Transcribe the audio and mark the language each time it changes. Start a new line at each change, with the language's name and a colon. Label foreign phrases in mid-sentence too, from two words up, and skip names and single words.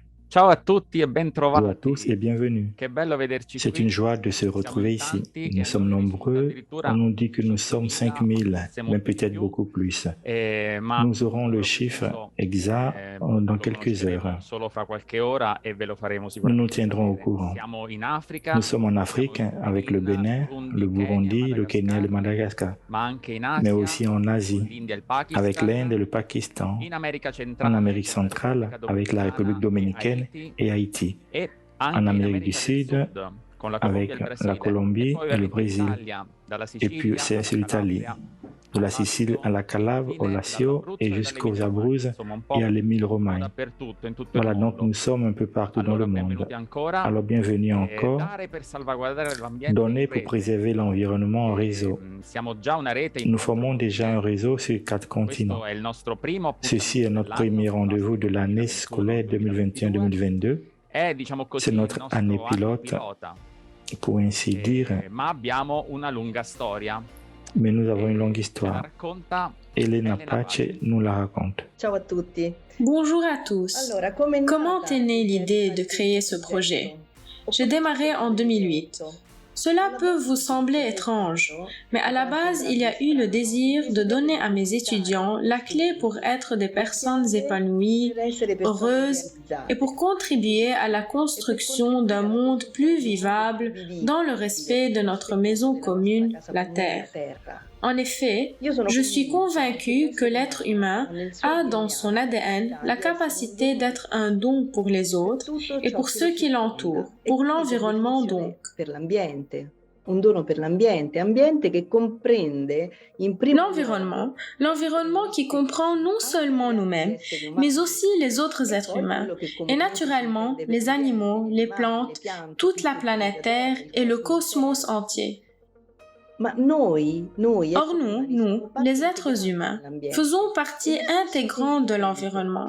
Italian: Ciao a tutti e
French: Bonjour à tous et
Italian: bentrovati.
French: bienvenue.
Italian: Che bello vederci
French: C'est une
Italian: qui.
French: joie de se
Italian: Siamo in
French: retrouver ici.
Italian: tanti
French: Nous
Italian: che
French: sommes
Italian: hanno ricevuto
French: nombreux. On
Italian: addirittura
French: nous dit que nous sommes 5.000,
Italian: ma 5000, forse
French: mais
Italian: molti di
French: peut-être
Italian: più.
French: beaucoup plus.
Italian: Ma
French: Nous aurons le
Italian: lo
French: chiffre
Italian: preciso
French: exact dans
Italian: lo
French: quelques
Italian: conosceremo
French: heures.
Italian: solo fra qualche ora e ve lo faremo
French: Nous nous
Italian: sicuramente
French: tiendrons au
Italian: sapere.
French: courant.
Italian: Siamo in
French: Nous
Italian: Africa,
French: sommes en
Italian: siamo
French: Afrique
Italian: in
French: avec le
Italian: Benin,
French: Bénin, le Burundi, Kenya, Burundi, le Kenya et le Madagascar, Madagascar,
Italian: ma anche in
French: mais
Italian: Asia
French: aussi en
Italian: con
French: Asie
Italian: l'India e il
French: avec l'Inde Pakistan, et le Pakistan,
Italian: in America
French: en
Italian: centrale
French: Amérique
Italian: con la
French: centrale
Italian: Repubblica
French: avec la République
Italian: Dominicana e
French: dominicaine Haiti et Haïti,
Italian: e
French: en
Italian: anche in
French: Amérique du
Italian: America del Sud
French: Sud con la Colombia e avec
Italian: il
French: la
Italian: Brasile e
French: Colombie
Italian: poi
French: et le
Italian: ovviamente in
French: Brésil.
Italian: Italia, dalla
French: Et puis
Italian: Sicilia
French: c'est
Italian: alla
French: l'Italie,
Italian: Calabria
French: de
Italian: al
French: la Sicile à
Italian: Lazio,
French: la Calabre, au
Italian: infine
French: Lazio et
Italian: dall'Abruzzo e
French: jusqu'aux
Italian: dall'Emilia Romagna,
French: Abruzzes
Italian: insomma un
French: et à l'Émile
Italian: po'
French: Romagne.
Italian: dappertutto, in tutto il
French: Voilà, donc
Italian: mondo.
French: nous sommes un peu partout dans le
Italian: Allora,
French: monde.
Italian: benvenuti ancora.
French: Alors bienvenue encore.
Italian: Dare per salvaguardare l'ambiente in
French: Donner pour
Italian: rete.
French: préserver l'environnement en réseau.
Italian: Siamo già una rete in
French: Nous 4 formons déjà un
Italian: continenti.
French: réseau sur 4
Italian: Questo
French: continents.
Italian: è il nostro primo
French: Ceci est
Italian: appuntamento
French: notre
Italian: dell'anno,
French: premier
Italian: il
French: rendez-vous
Italian: nostro
French: de l'année scolaire 2021-2022. 2021-2022.
Italian: È, diciamo
French: C'est
Italian: così, il
French: notre année
Italian: nostro anno
French: pilote,
Italian: pilota.
French: pour ainsi dire,
Italian: Ma abbiamo una lunga storia.
French: mais nous avons une longue
Italian: Ce la
French: histoire.
Italian: racconta Elena Elena Pace Pace.
French: nous la raconte.
Italian: Ciao a tutti.
French: Bonjour à tous. Comment est née l'idée de créer ce projet? J'ai démarré en 2008. Cela peut vous sembler étrange, mais à la base, il y a eu le désir de donner à mes étudiants la clé pour être des personnes épanouies, heureuses et pour contribuer à la construction d'un monde plus vivable dans le respect de notre maison commune, la Terre. En effet, je suis convaincue que l'être humain a dans son ADN la capacité d'être un don pour les autres et pour ceux qui l'entourent, pour l'environnement donc.
Italian: Un dono per l'ambiente, ambiente che comprende in primo
French: L'environnement, l'environnement qui comprend non seulement nous-mêmes, mais aussi les autres êtres humains, et naturellement les animaux, les plantes, toute la planète Terre et le cosmos entier.
Italian: Ma noi,
French: Or nous, les êtres humains, faisons partie intégrante de l'environnement.